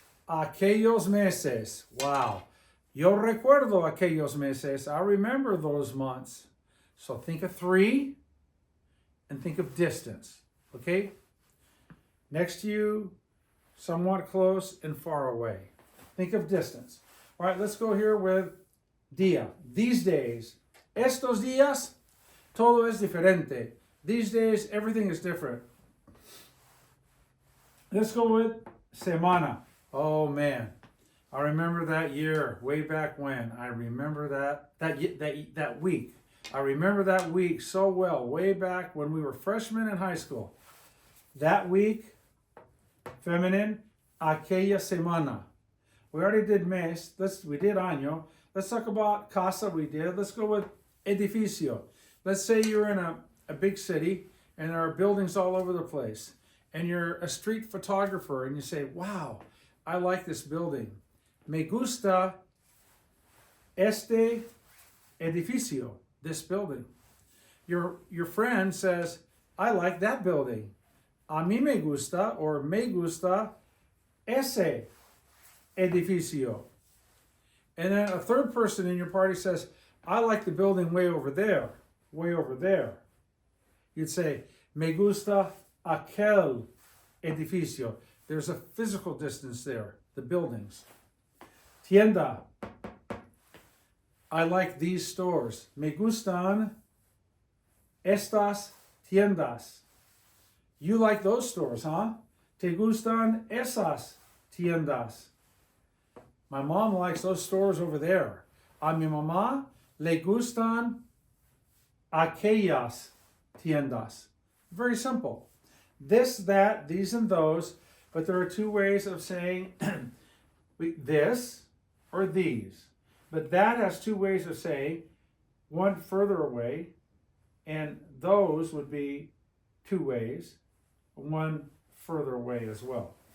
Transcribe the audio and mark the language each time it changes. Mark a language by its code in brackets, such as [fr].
[es] Aquellos meses. Wow. Yo recuerdo aquellos meses. [en] I remember those months. So think of 3 and think of distance. Okay? Next to you, somewhat close and far away. Think of distance. All right, let's go here with día. These days. [es] Estos días, todo es diferente. [en] These days, everything is different. Let's go with semana. Oh man, I remember that year, way back when. I remember that week. I remember that week so well, way back when we were freshmen in high school. That week, feminine, [es] aquella semana. [en] We already did mes, we did año. Let's talk about casa, we did. Let's go with edificio. Let's say you're in a big city and there are buildings all over the place. And you're a street photographer and you say, wow, I like this building. [es] Me gusta este edificio, [en] this building. Your friend says, I like that building. [es] A mí me gusta, or me gusta ese edificio. [en] And then a third person in your party says, I like the building way over there, way over there. You'd say, [es] me gusta aquel edificio. [en] There's a physical distance there, the buildings. Tienda. I like these stores. [es] Me gustan estas tiendas. [en] You like those stores, huh? [es] Te gustan esas tiendas. [en] My mom likes those stores over there. [es] A mi mamá le gustan aquellas tiendas. [en] Very simple. This, that, these, and those, but there are two ways of saying this or these. But that has two ways of saying, one further away, and those would be two ways, one further away as well.